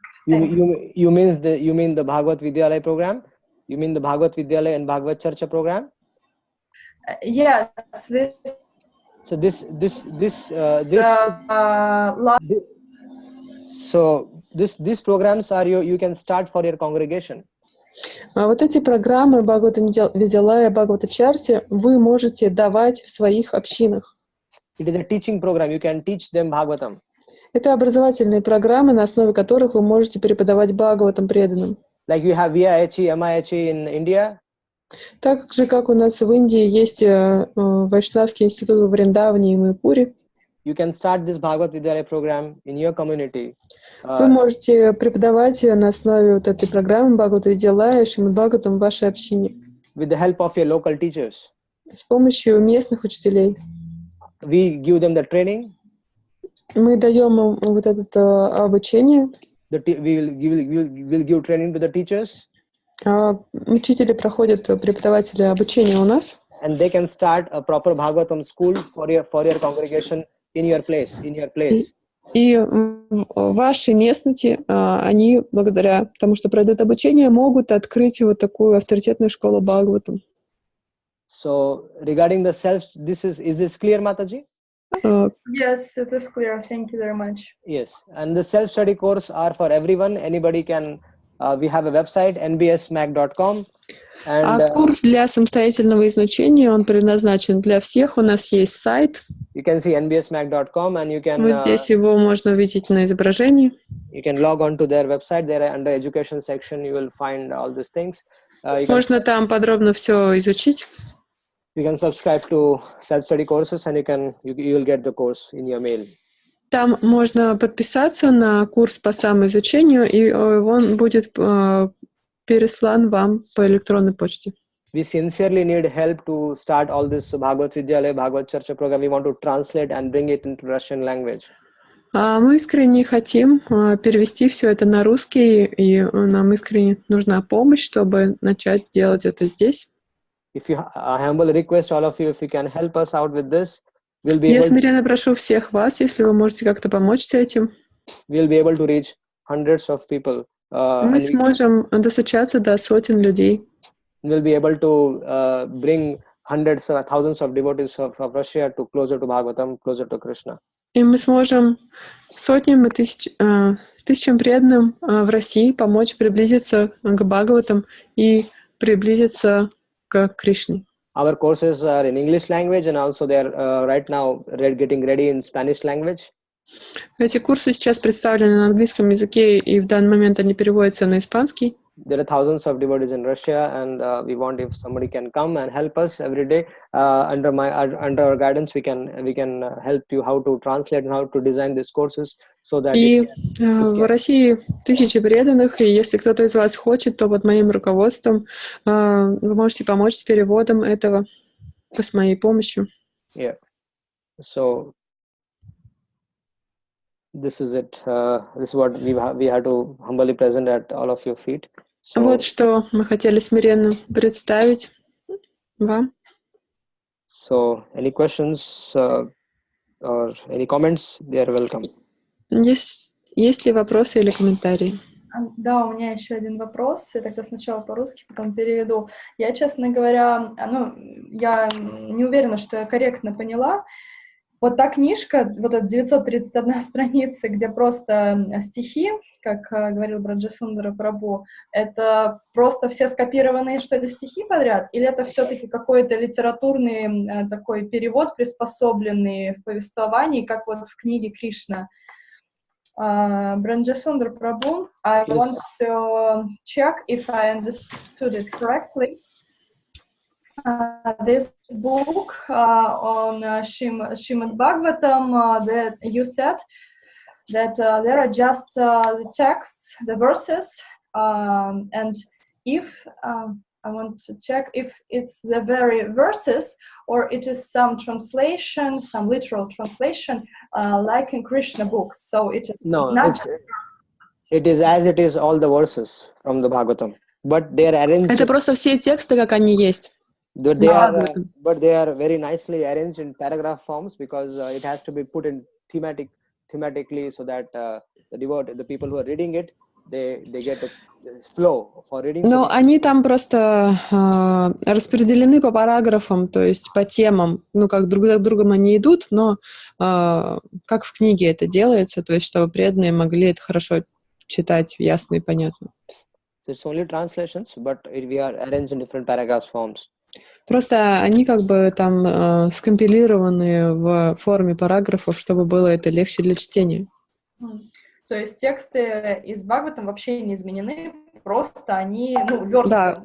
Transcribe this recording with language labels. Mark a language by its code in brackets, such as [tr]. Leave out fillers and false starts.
[en] you mean the Bhagavat Vidyalaya program? You mean the Bhagavat Vidyalaya and Bhagavat Charcha program? Yes. So these programs are you can start for your congregation. [ru] Вот эти программы Бхагавата Видялая, Бхагавата Чарти вы можете давать в своих общинах. [en] It is a teaching program. You can teach them Bhagavatam. [ru] Это образовательные программы, на основе которых вы можете преподавать Бхагаватам преданным. [en] Like you have VIHE, MIHE in India. [ru] Так же, как у нас в Индии есть Вайшнавский институт в Вриндаване и Майпуре. [en] You can start this Bhagavad Vidyalaya program in your community. [ru] Вы можете преподавать на основе вот этой программы Бхагавата Видялая, Шримад Бхагаватам в вашей общине. [en] With the help of your local teachers. [ru] С помощью местных учителей. [en] We give them the training. [ru] Мы даем им вот это обучение. [en] We will give training to the teachers. [ru] Учители проходят, преподаватели обучение у нас. [en] And they can start a proper Bhagavatam school for your congregation in your place. [ru] И в вашей местности они, благодаря тому, что пройдут обучение, могут открыть вот такую авторитетную школу Бхагаватам. [en] So regarding the self, is this clear, Mataji? Yes, it is clear. Thank you very much. Yes, and the self-study course are for everyone. Anybody can. We have a website nbsmac.com. [ru] А курс для самостоятельного изучения, он предназначен для всех. У нас есть сайт. [en] You can see nbsmac.com and you can. [ru] Вот здесь его можно увидеть на изображении. [en] You can log on to their website. There under education section you will find all these things. [ru] Можно там подробно все изучить. [en] You can subscribe to self-study courses and you will get the course in your mail. [ru] Там можно подписаться на курс по самоизучению, и он будет переслан вам по электронной почте. [en] We sincerely need help to start all this Bhagavad Vidyalaya, Bhagavad Charcha program. We want to translate and bring it into Russian language. [ru] Мы искренне хотим перевести все это на русский, и нам искренне нужна помощь, чтобы начать делать это здесь. [en] If you humble request all of you, if you can help us out with this, we'll be [ru] Я [en] able. [ru] смиренно прошу всех вас, если вы можете как-то помочь с этим. [en] We'll be able to reach hundreds of people. [ru] Мы сможем достучаться до сотен людей. [en] We'll be able to bring hundreds or thousands of devotees from Russia to closer to Bhagavatam, closer to Krishna. [ru] И мы сможем сотням и тысячам преданным в России помочь приблизиться к Бхагаватам и приблизиться к Кришне. [en] Our courses are in English language and also they are right now getting ready in Spanish language. [ru] Эти курсы сейчас представлены на английском языке, и в данный момент они переводятся на испанский. [en] There are thousands of devotees in Russia, and we want if somebody can come and help us every day under our guidance. We can help you how to translate and how to design these courses so that. [ru] И в России тысячи преданных, и если кто-то из вас хочет, то под моим руководством вы можете помочь с переводом этого с моей помощью. [en] Yeah. So this is it. This is what we had to humbly present at all of your feet. So, [ru] вот что мы хотели смиренно представить вам. [en] So, any questions or any comments? They are welcome. [ru] Есть ли вопросы или комментарии? Да, у меня еще один вопрос. Я тогда сначала по-русски, потом переведу. Я, честно говоря, я не уверена, что я корректно поняла. Вот та книжка, вот эта 931 страница, где просто стихи, как говорил Браджасундара Прабhu, это просто все скопированные, что ли, стихи подряд? Или это все-таки какой-то литературный такой перевод, приспособленный в повествовании, как вот в книге Кришна? [en] Branjasundar Prabhu, I Yes. want to check if I understood it correctly. This book on Srimad Bhagavatam that you said that there are just the texts, the verses, and if I want to check if it's the very verses or it is some translation, some literal translation, like in Krishna books. So it is No, not. it is as it is all the verses from the Bhagavatam, but they are arranged. [ru] Это просто все тексты, как они есть. [en] But they are very nicely arranged in paragraph forms because it has to be put in thematically so that the people who are reading it, they get a flow for reading. [ru] Но они там просто распределены по параграфам, то есть по темам. Ну, как друг за другом они идут, но как в книге это делается, то есть чтобы преданные могли это хорошо читать, ясно и понятно. [en] So it's only translations, but we are arranged in different paragraphs forms. [ru] Просто они как бы там скомпилированы в форме параграфов, чтобы было это легче для чтения. То есть тексты из Бхагаватам вообще не изменены, просто они, ну, верстка.